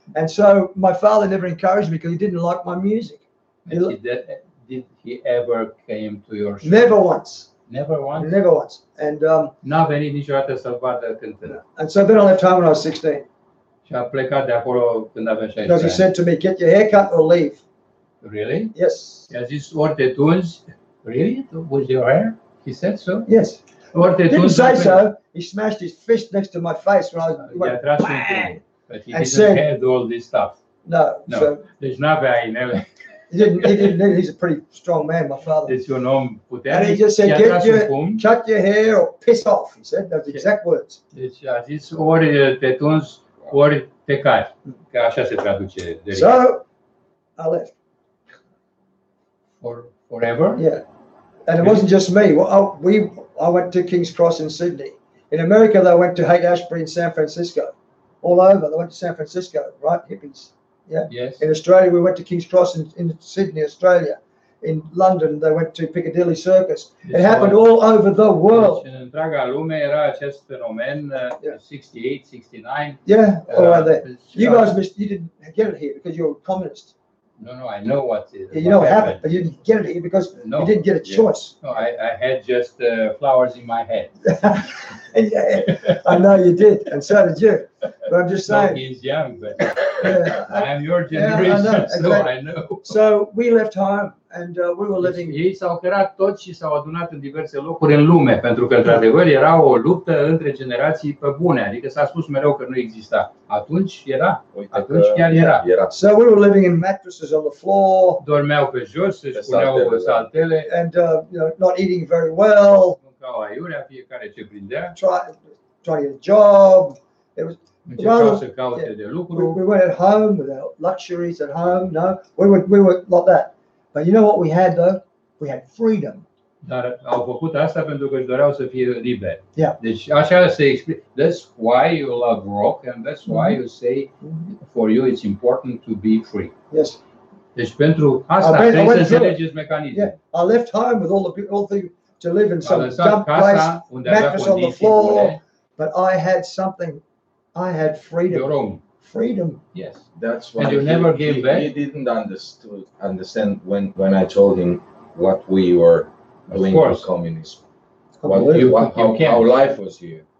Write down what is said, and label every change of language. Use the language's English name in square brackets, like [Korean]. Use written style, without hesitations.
[English] And so my father never encouraged me because he didn't like my music. Did he ever came to your show? Never once. Never once? Never once. And [Romanian] n-a venit niciodată să vadă cântând. [English] And so then I left home when I was 16. [Romanian] Și a plecat de acolo când avea 16 ani. [English] Because he said to me, get your hair cut or leave. Really? Yes. I just [Romanian] ori te tunzi. [English] Really? With your hair? He said so? Yes. [Romanian] Ori te [English] He didn't [Romanian] tunzi. [English] say so. He smashed his fist next to my face when I went, bang! But he didn't have all this stuff. No. So [Romanian] deci n-avea inele. [English] He didn't. He's a pretty strong man, my father. [Romanian] Deci un om puternic. [English] And he just said, cut your hair or piss off. He said, those exact words. [Romanian] Deci a zis, ori te tunzi, ori te cari. Că așa se traduce. [English] So, I left. Forever? Yeah. And it wasn't just me. I went to King's Cross in Sydney. In America, they went to Haight-Ashbury in San Francisco. All over, they went to San Francisco, right? Hippies. Yeah. Yes. In Australia, we went to King's Cross in Sydney, Australia. In London, they went to Piccadilly Circus. It happened all over the world. [Romanian] Deci, în întreaga lume era acest fenomen 68, 69. [English] Yeah, all around there. You guys you didn't get it here because you're communist. No, I know what it is. You know what happened, but you didn't get it here because you didn't get a choice. No, I had just flowers in my head. I know you did, and so did you. But I'm just saying. He's young, but I am your generation, so I know. So we left home, and we were living. [Romanian] Ei s-au cărat toți și s-au adunat în diverse locuri în lume, pentru că într-adevăr era o luptă între generații pe bune. Adică s-a spus mereu că nu exista. Atunci era. Atunci chiar era. [English] So we were living in mattresses on the floor. [Romanian] Dormeau pe jos, își puneau saltele. [English] And not eating very well. [Romanian] Mâncau aiurea, fiecare ce prindea. [English] Trying to get a job. It was. [Romanian] Încercau să caute de lucru. [English] We weren't at home with our luxuries at home. No, we were like that. But you know what we had though? We had freedom. [Romanian] Dar au făcut asta pentru că își doreau să fie liberi. [English] Yeah. [Romanian] Deci așa se explică. [English] That's why you love rock and that's why you say for you it's important to be free. Yes. [Romanian] Deci pentru asta trebuie să înțelegeți mecanismul. [English] Yeah. I left home with all the to live in some dump place, mattress on the floor, but I had something. I had freedom. Your own. Freedom. Yes. That's why and you never gave back? He didn't understand when I told him what we were doing with communism. How life was here.